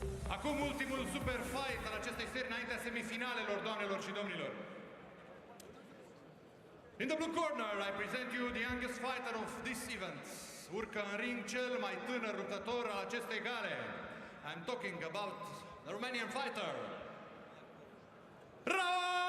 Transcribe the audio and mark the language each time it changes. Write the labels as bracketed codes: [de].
[ro] Acum ultimul super fight al acestei serii înaintea semifinalelor, doamnelor și domnilor. [en] In the blue corner, I present you the youngest fighter of this event. [ro] Urcă în ring cel mai tânăr luptător al acestei gale. [en] I'm talking about the Romanian fighter, Raul